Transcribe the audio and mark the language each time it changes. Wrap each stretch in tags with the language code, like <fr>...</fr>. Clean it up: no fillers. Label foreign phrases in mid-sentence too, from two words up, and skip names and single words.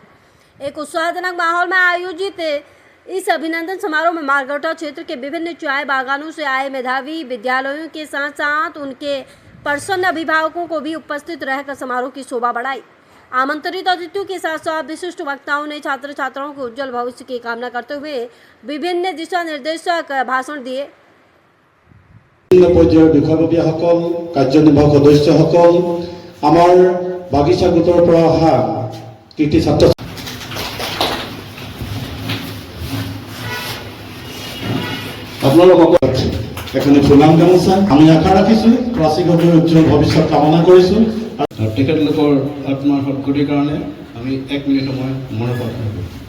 <hi>एक उत्साहजनक माहौल में आयोजित इस अभिनंदन समारोह में मार्गरेटा क्षेत्र के विभिन्न चाय बागानों से आए मेधावी विद्यालयों के साथ साथ उनके प्रसन्न अभिभावकों को भी उपस्थित रहकर समारोह की शोभा बढ़ाई। आमंत्रित अतिथियों के साथ साथ विशिष्ट वक्ताओं ने छात्र छात्राओं को उज्जवल भविष्य की कामना करते हुए विभिन्न दिशा निर्देशक भाषण दिए।</hi> <as>পৰ্যায়ৰ বিষয়ববীয়াসকল, কাৰ্যনিৰ্বাহক সদস্যসকল, আমাৰ বাগিচা গোটৰ পৰা অহা কৃতি ছাত্ৰ আপোনালোকক এখনি ফুলাম গামোচা আমি আশা ৰাখিছোঁ ক্লাছিকৰ উজ্জ্বল ভৱিষ্যত কামনা কৰিছোঁ আৰু তেখেতলোকৰ আত্মাৰ সদ্গতিৰ কাৰণে আমি 1 মিনিট সময় মনৰ প্ৰাৰ্থনা কৰোঁ।</as>